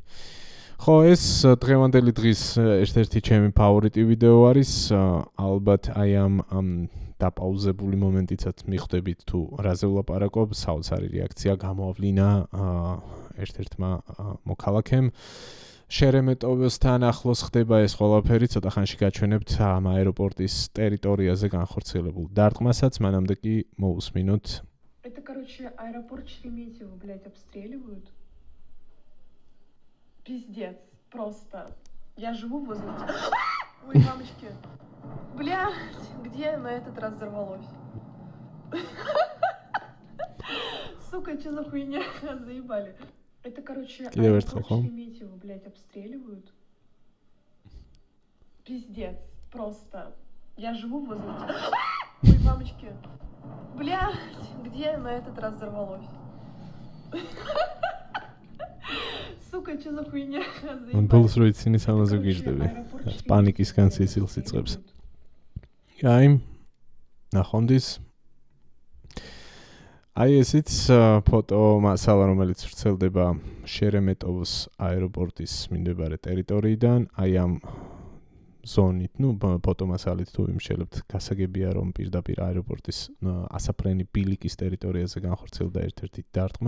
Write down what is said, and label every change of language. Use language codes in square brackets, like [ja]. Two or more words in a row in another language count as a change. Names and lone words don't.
[ka] ხო, ეს დღევანდელი დღის ერთ-ერთი ჩემი ფავორიტი ვიდეო არის, ალბათ აი ამ დაპაუზებული მომენტიცაც მიხვდებით თუ რაზე ვლაპარაკობ, საოცარი რეაქცია გამოავლინა ერთ-ერთმა მოქალაქემ. შერემეტოვოსთან ახლოს ხდება ეს ყველაფერი, ცოტა ხანში გაჩვენებთ ამ აეროპორტის ტერიტორიაზე განხორციელებულ დარტყმასაც, მანამდე კი მოусმინოთ. [ru] Это, короче, аэропорт Шереметьево, блядь, обстреливают. Пиздец, просто. Я живу возле... Ой, мамочки. Блядь, где на этот раз взорвалось? Сука, что за хуйня? Заебали. Это, короче, аэропорт Шереметьево, блядь, обстреливают. Пиздец, просто. Я живу возле... Ой, мамочки. Блядь, где на этот раз взорвалось? Сука, что за хуйня? Он был сроить синий самозагиждები. [ka] პანიკისგან სიცილს იწყებს. აი, ნახონდის. აი ესიც ფოტო მასალა, რომელიც ვრცელდება შერემეტოვოს აეროპორტის მიმდებარე ტერიტორიიდან, აი ამ ზონით, ფოტომასალით თუ იმშელებთ, გასაგებია რომ პირდაპირ აეროპორტის ასაფრენი ბილიკის ტერიტორიაზე განხორციელდა ერთ-ერთი დარტყმა.